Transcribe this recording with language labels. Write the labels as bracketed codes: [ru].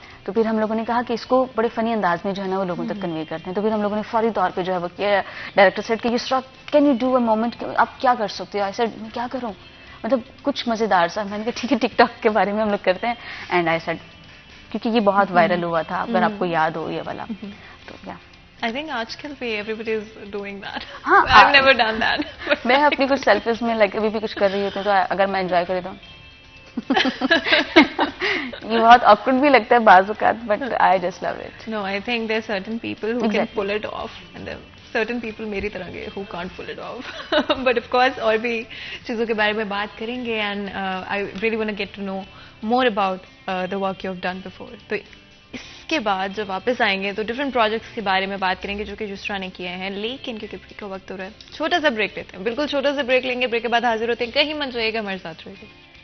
[ur] تو پھر ہم لوگوں نے کہا کہ اس کو بڑے فنی انداز میں جو ہے نا وہ لوگوں تک کنوے کرتے ہیں. تو پھر ہم لوگوں نے فوری طور پہ جو ہے وہ کیا، ڈائریکٹر سیٹ کہ یسرا [en] can you do a moment, [ur] آپ کیا کر سکتے ہو؟ ایسا میں کیا کروں، مطلب کچھ مزیدار سا. میں نے کہا ٹھیک ہے ٹک ٹاک کے بارے میں ہم لوگ کرتے ہیں. اینڈ آئی سیڈ کیونکہ یہ بہت وائرل ہوا تھا اگر آپ کو یاد ہو یہ والا. تو کیا [en] I think [ur] آج کل بھی [en] everybody is doing that. [ur] ہاں [en] I've never done that. [ur] میں اپنی کچھ سیلفیز میں لائک ابھی بھی کچھ کر رہی ہوتی ہوں تو اگر میں انجوائے کر لیتا ہوں. یہ بہت awkward بھی لگتا ہے بعض اوقات but [en] I just love it. No, I think there are certain people who can pull it off and there are certain people [ur] میری طرح کے [en] who can't pull it off. But of course [ur] اور بھی چیزوں کے بارے میں بات کریں گے [en] and I really want to get to know more about the work you have done before. [ur] تو اس کے بعد جب واپس آئیں گے تو ڈفرینٹ پروجیکٹس کے بارے میں بات کریں گے جو کہ یسرا نے کیے ہیں. لیکن کیونکہ بریک کا وقت ہو رہا ہے چھوٹا سا بریک لیتے ہیں. بالکل چھوٹا سا بریک لیں گے. بریک کے بعد حاضر ہوتے ہیں. کہیں مت جائیے گا، ہمارے ساتھ رہیے گا.